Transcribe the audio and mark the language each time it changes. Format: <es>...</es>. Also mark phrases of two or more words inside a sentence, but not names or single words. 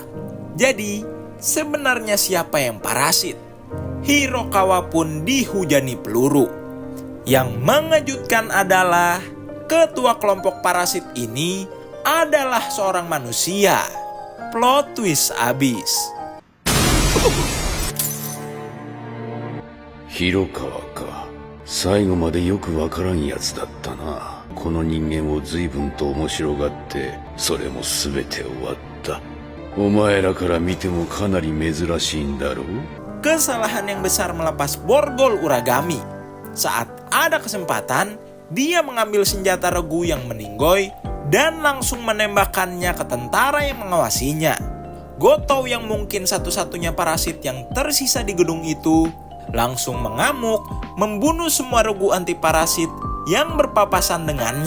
<id>Jadi sebenarnya siapa yang parasit? Hirokawa pun dihujani peluru. Yang mengejutkan adalah ketua kelompok parasit ini adalah seorang manusia. Plot twist abis.</id> <ja>広川か。最後までよくわからんやつだったな。この人間を随分と面白がって、それも全て終わった。お前らから見てもかなり珍しいんだろう。</ja> <id>Kesalahan yang besar melepas borgol Uragami. Saat ada kesempatan, dia mengambil senjata regu yang meninggoy dan langsung menembakkannya ke tentara yang mengawasinya. Gotou yang mungkin satu-satunya parasit yang tersisa di gedung itu langsung mengamuk, membunuh semua regu anti parasit yang berpapasan dengannya.</id>